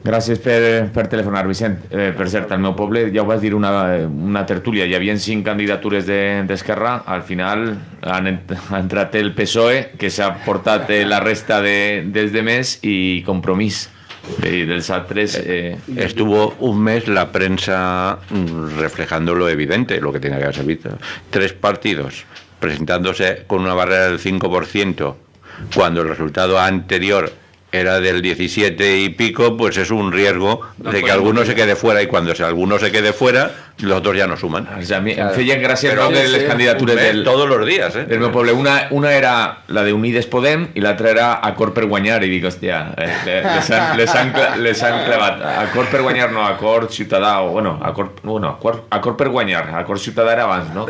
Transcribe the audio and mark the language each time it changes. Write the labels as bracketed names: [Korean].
[Catalan] Gràcies per telefonar, Vicent. Per cert, al meu poble, ja ho vas dir una tertúlia, hi havia 5 candidatures d'Esquerra, al final ha entrat el PSOE, que s'ha portat la resta dels demés, i Compromís. [Spanish] Y del SAT3 estuvo un mes la prensa reflejando lo evidente, lo que tenía que haberse visto. 3 partidos presentándose con una barrera del 5%, cuando el resultado anterior era del 17 y pico, pues es un riesgo de que alguno se quede fuera, y cuando alguno se quede fuera, los otros ya no suman. [Catalan] O sea, em feien gràcia de les candidatures [Spanish] todos los días, [Catalan] del meu poble. Una era la de Unides Podem i l'altra era Acord per guanyar, i dic, hòstia, les han clavat. Acord per guanyar no, Acord Ciutadà, o Acord per guanyar, Acord Ciutadà era abans, no?